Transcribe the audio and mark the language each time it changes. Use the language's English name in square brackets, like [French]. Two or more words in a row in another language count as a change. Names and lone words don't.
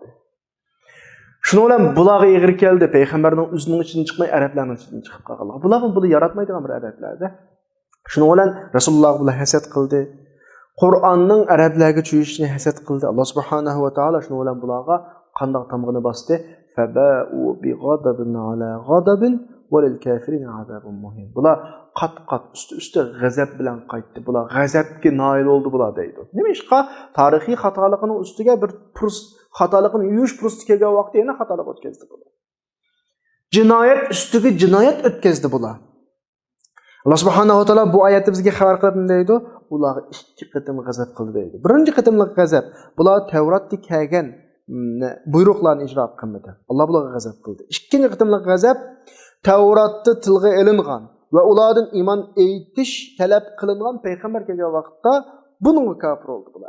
[Uzbek] Shuning bilan bularga egri keldi, payg'ambarning o'zining ichidan chiqmay, arablarning ichidan chiqib qolganlar. Bular buni yaratmaydigan bir arablarda. Shuning bilan Rasululloh bilan hasad qildi. Qur'onning arablarga tushishini hasad qildi. Alloh [Arabic] سبحانه وتعالى [Uzbek] shuning bilan bularga qandoq tamg'ini bosdi. [Arabic] فباءوا بغضب على غضب وللكافرين عذاب مهين. [Uzbek] Bular qat-qat üstü g'azab bilan qaytdi. Bular g'azabga noil oldu bular deydi. Nima ishqa tarixiy xatolikning ustiga bir xatolikni yuvish pursti kelgan vaqtda yana xatolik o'tkazdi bular. Jinoyat ustiga jinoyat o'tkazdi bular. Allah [Arabic] سبحانه وتعالى [Uzbek] bu oyatda bizga xabar qilib deydi, ular ikki qatim g'azab qildi deydi. Birinchi qatimlik g'azab, bular Tavratda kelgan buyruqlarni ijro qilmadi. Alloh bularga g'azab qildi. Ikkinchi qatimlik g'azab Tavratda tilga ilingan va ulardan iymon aytish talab qilingan payg'ambar kelgan vaqtda buningga kafir oldi bular.